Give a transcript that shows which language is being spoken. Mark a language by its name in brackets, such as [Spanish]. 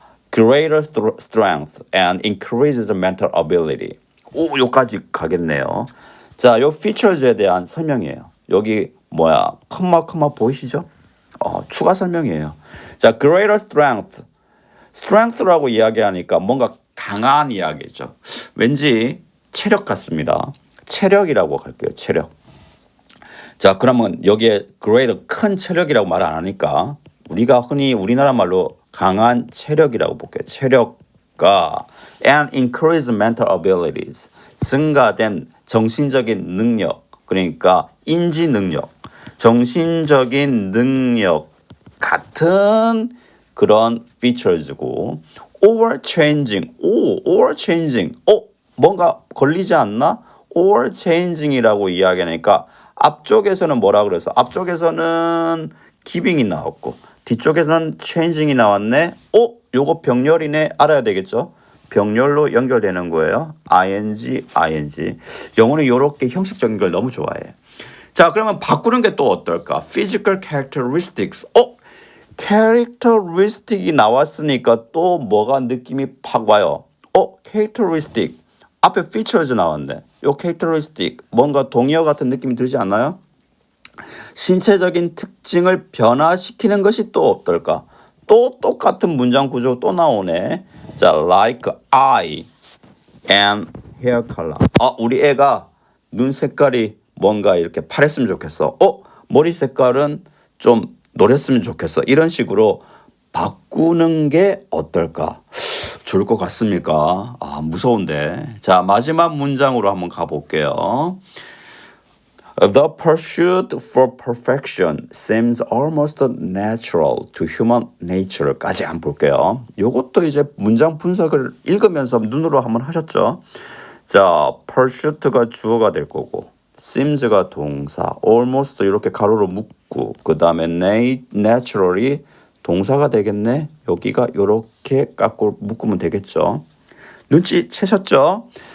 [English] Greater strength and increases mental ability. [Korean] 오, 여기까지 가겠네요. 자, 요 features에 대한 설명이에요. 여기 뭐야? 컴마 보이시죠? 추가 설명이에요. [English] 자, greater strength. [Korean] strength라고 이야기하니까 뭔가 강한 이야기죠. 왠지 체력 같습니다. 체력이라고 할게요. 체력. 자, 그러면 여기에 greater 큰 체력이라고 말 안 하니까 우리가 흔히 우리나라 말로 강한 체력이라고 볼게요. 체력과 [English] and increase mental abilities. [Korean] 증가된 정신적인 능력. 그러니까 인지 능력. 정신적인 능력 같은 그런 features고 [English] or changing. or changing. [Korean] 뭔가 걸리지 않나? or changing이라고 이야기하니까 앞쪽에서는 뭐라 그래서 앞쪽에서는 giving이 나왔고 뒤쪽에서는 changing이 나왔네. 요거 병렬이네. 알아야 되겠죠? 병렬로 연결되는 거예요. [English] ing. [Korean] 영어는 이렇게 형식적인 걸 너무 좋아해. 자, 그러면 바꾸는 게 또 어떨까? [English] physical characteristics. [Korean] characteristic이 나왔으니까 또 뭐가 느낌이 팍 와요. characteristic. 앞에 features 나왔네. [English] 요 characteristic. [Korean] 뭔가 동의어 같은 느낌이 들지 않나요? 신체적인 특징을 변화시키는 것이 또 어떨까? 또 똑같은 문장 구조 또 나오네. [English] 자, like eye and hair color. [Korean] 우리 애가 눈 색깔이 뭔가 이렇게 파랬으면 좋겠어. 머리 색깔은 좀 노랬으면 좋겠어. 이런 식으로 바꾸는 게 어떨까? 좋을 것 같습니까? 무서운데. 자, 마지막 문장으로 한번 가볼게요. [English] The pursuit for perfection seems almost natural to human nature [Korean] 까지 한번 볼게요. 이것도 이제 문장 분석을 읽으면서 눈으로 한번 하셨죠? 자, pursuit가 주어가 될 거고 seems가 동사, almost 이렇게 가로로 묶고 그 다음에 naturally 동사가 되겠네. 여기가 이렇게 깎고 묶으면 되겠죠. 눈치 채셨죠?